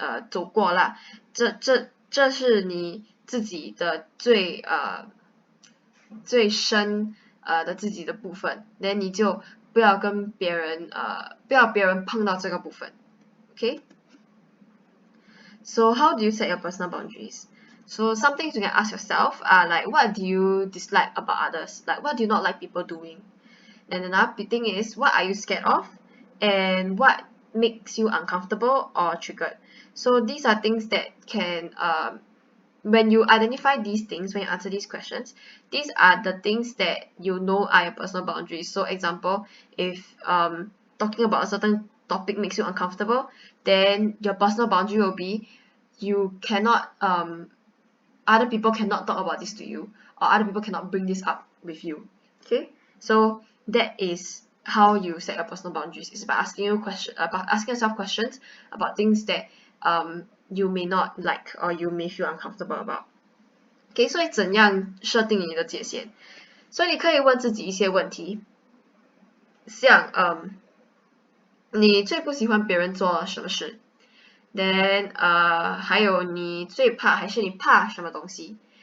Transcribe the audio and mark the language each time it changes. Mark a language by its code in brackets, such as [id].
[zh] 走过啦，这是你自己的最深的自己的部分，那你就不要跟别人不要别人碰到这个部分 ，OK？ [en] So how do you set your personal boundaries? So some things you can ask yourself are like, what do you dislike about others? Like, what do you not like people doing? And another thing is, what are you scared of? And what makes you uncomfortable or triggered? So these are things that can, when you identify these things, when you answer these questions, these are the things that you know are your personal boundaries. So example, if talking about a certain topic makes you uncomfortable, then your personal boundary will be you cannot other people cannot talk about this to you, or other people cannot bring this up with you. Okay, so that is how you set your personal boundaries. It's by asking yourself questions about things that you may not like or you may feel uncomfortable about. [zh] Okay, 所以怎样设定你的界限？所以你可以问自己一些问题，像你最不喜欢别人做什么事？ Then 还有你最怕还是你怕什么东西？